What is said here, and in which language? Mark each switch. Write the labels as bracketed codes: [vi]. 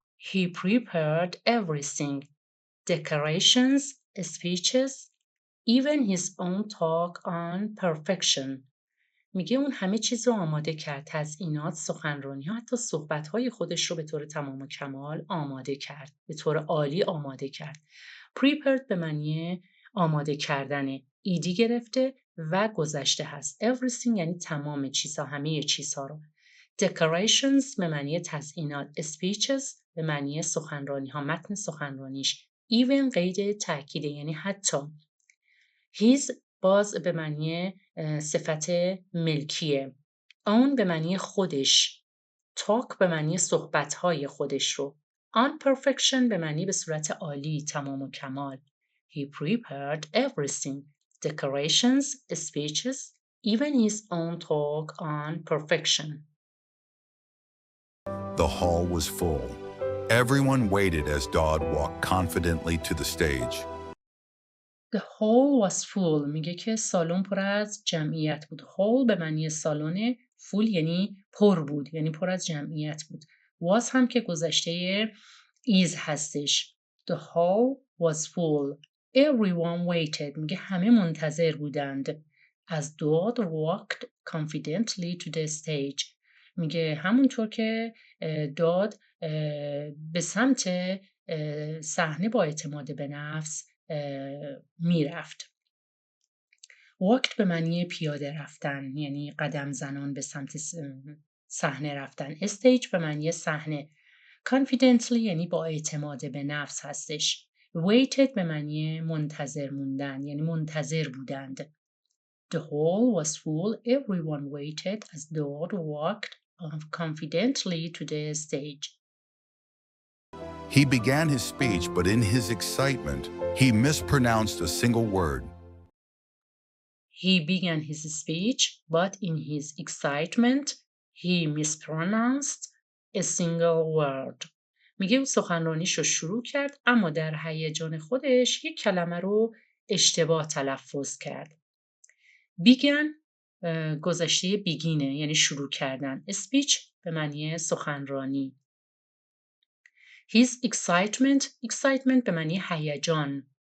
[en] He prepared everything: decorations, speeches, even his own talk on perfection. [fa] میگه اون همه چیز رو آماده کرد. تزیینات، سخنرانی ها، حتی صحبت های خودش رو به طور تمام و کمال آماده کرد. به طور عالی آماده کرد. Prepared به معنی آماده کردن. ایدی گرفته و گذشته هست. Everything یعنی تمام چیزها، همه چیزها رو. Decorations به معنی تزیینات. Speeches به معنی سخنرانی ها، متن سخنرانیش. Even قید تأکیده یعنی حتی. His باز به معنی صفت ملکیه. own به معنی خودش. talk به معنی صحبت‌های خودش رو. [en] on perfection [fa] به معنی به صورت عالی، تمام و کمال. [en] He prepared everything: decorations, speeches, even his own talk on perfection. The hall was full. Everyone waited as Dodd walked confidently to the stage. The hall was full. [fa] میگه که سالن پر از جمعیت بود. hall به معنی سالن، full یعنی پر بود، یعنی پر از جمعیت بود. was هم که گذشته is هستش. [en] The hall was full. Everyone waited. [fa] میگه همه منتظر بودند. [en] As Dodd walked confidently to the stage. [fa] میگه همونطور که داد به سمت صحنه با اعتماد به نفس میرفت. walked به معنی پیاده رفتن، یعنی قدم زنان به سمت صحنه رفتن. stage به معنی صحنه. confidently یعنی با اعتماد به نفس هستش. waited به معنی منتظر موندن، یعنی منتظر بودند. [en] The hall was full. Everyone waited as Dodd walked confidently to the stage. He began his speech, but in his excitement, he mispronounced a single word. He began his speech, but in his excitement, he mispronounced a single word. [fa] میگه او سخنرانیش رو شروع کرد اما در هیجان خودش یک کلمه رو اشتباه تلفظ کرد. began گذشته بیگینه، یعنی شروع کردن. speech به معنی سخنرانی. [en] his excitement [fa] به معنی هیجان.